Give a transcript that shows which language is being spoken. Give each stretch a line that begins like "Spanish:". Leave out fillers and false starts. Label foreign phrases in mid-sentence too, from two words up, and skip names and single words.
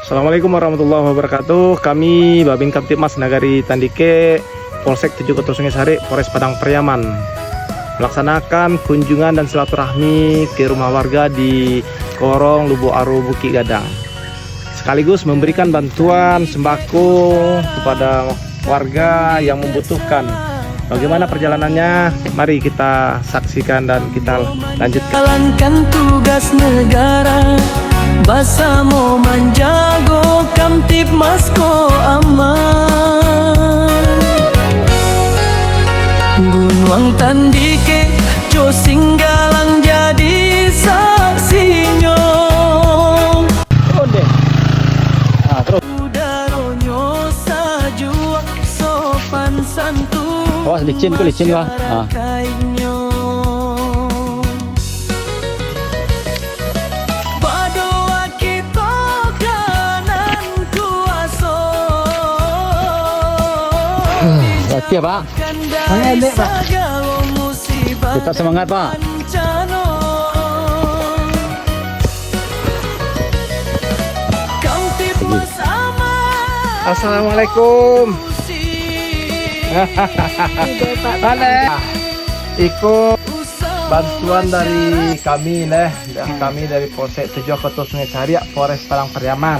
Indonesian: Assalamualaikum warahmatullahi wabarakatuh. Kami Babin Kamtibmas Nagari Tandike, Polsek 7 Kota Sungai Sari, Polres Padang Pariaman, melaksanakan kunjungan dan silaturahmi ke rumah warga di Korong Lubuk Aru Bukit Gadang, sekaligus memberikan bantuan sembako kepada warga yang membutuhkan. Bagaimana perjalanannya? Mari kita saksikan dan kita lanjutkan. Jalankan tugas negara,
Minangkabau: basamo manjago Kamtibmas ko aman. Gunung Tandike jo singgalang jadi saksinya.
Indonesian: Terus.
Minangkabau: Udaronyo sajuak sopan santun.
Indonesian: Awas licin lah. Hati ya Pak. Semangat Pak. Tetap semangat Pak.
Arabic: Assalamualaikum.
Indonesian: Ikut bantuan dari kami dari Polsek 7 Kota Sungai Sari, Polres Padang Pariaman.